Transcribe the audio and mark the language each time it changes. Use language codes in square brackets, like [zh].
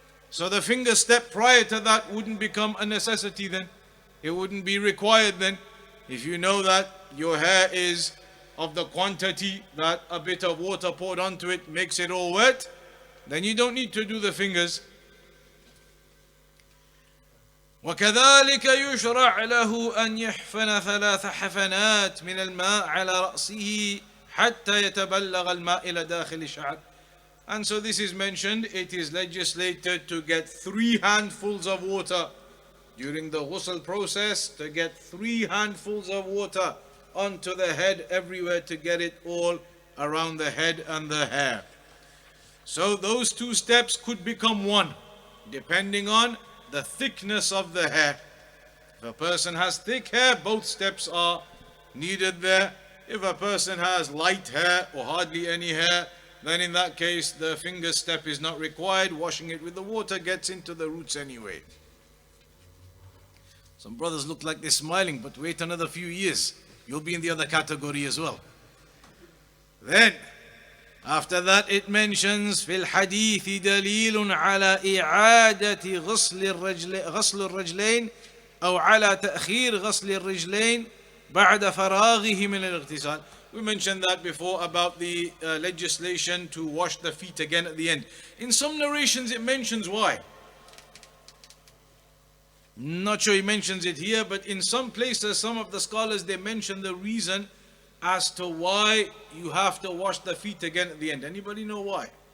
[en] So the finger step prior to that wouldn't become a necessity then. It wouldn't be required then. If you know that your hair is of the quantity that a bit of water poured onto it makes it all wet, then you don't need to do the fingers. [ar] وكذلك يشرع له أن يحفن 3 حفنات من الماء على رأسه حتى يتبلغ الماء إلى داخل الشعر. [en] And so this is mentioned, it is legislated to get 3 handfuls of water during the ghusl process, to get 3 handfuls of water onto the head everywhere, to get it all around the head and the hair. So those 2 steps could become 1, depending on the thickness of the hair. If a person has thick hair, both steps are needed there. If a person has light hair or hardly any hair, then in that case the finger step is not required. Washing it with the water gets into the roots anyway. Some brothers look like they're smiling, but wait another few years, you'll be in the other category as well. Then after that it mentions [ar] في الحديث دليل على إعادة غسل الرجلين أو على تأخير غسل الرجلين بعد فراغه من الاغتسال. [en] We mentioned that before about the legislation to wash the feet again at the end. In some narrations it mentions why. Not sure he mentions it here, but in some places, some of the scholars, they mention the reason as to why you have to wash the feet again at the end. Anybody know why?